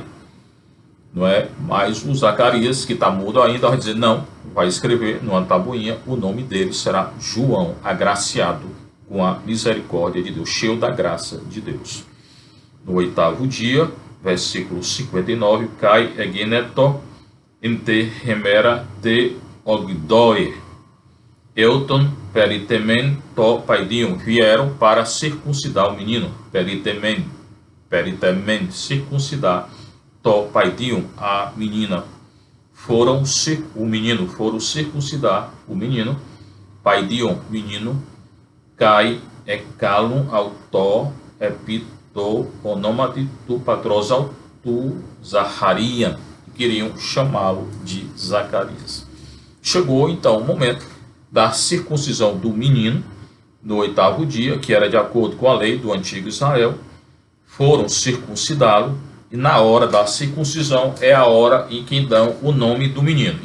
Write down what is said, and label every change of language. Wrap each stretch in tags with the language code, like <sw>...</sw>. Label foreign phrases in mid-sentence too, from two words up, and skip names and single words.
<pt>Não é? Mas o Zacarias, que está mudo ainda, vai dizer não, vai escrever numa tabuinha, o nome dele será João, agraciado com a misericórdia de Deus, cheio da graça de Deus. No 8º dia, versículo 59,</pt> <el>καὶ ἐγένετο ἐν τῇ ἡμέρᾳ τῇ ὀγδόῃ ἦλθον περιτεμεῖν τὸ παιδίον,</el> <pt>vieram para circuncidar o menino, peritemen, circuncidar,</pt> <el>τὸ παιδίον,</el> <pt>a menina, foram circuncidar o menino, paidium, menino,</pt> <el>καὶ ἐκάλουν αὐτὸ ἐπὶ τῷ ὀνόματι τοῦ πατρὸς αὐτοῦ</el> <pt>Zacarias, queriam chamá-lo de Zacarias. Chegou então o momento da circuncisão do menino, no 8º dia, que era de acordo com a lei do antigo Israel. Foram circuncidá-lo, e na hora da circuncisão é a hora em que dão o nome do menino.</pt>